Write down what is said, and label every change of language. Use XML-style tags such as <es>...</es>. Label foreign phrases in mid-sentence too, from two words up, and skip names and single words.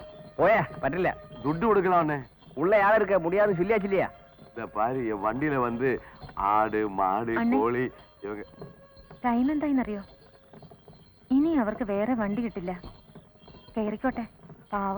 <ta>போயா பற்றல துட்டு கொடுக்கலாம்னே. உள்ள யாரும் இருக்க முடியாது சொல்லியாச்சு இல்லையா? இந்த பாரு என் வண்டியில வந்து ஆடு மாடு കോഴി ഇവங்க.</ta> <ml>ടൈം എന്തായിന്നറിയോ? ഇനി അവർക്ക് വേറെ വണ്ടി കിട്ടില്ല. കയറിക്കോട്ടെ, പാവം.</ml>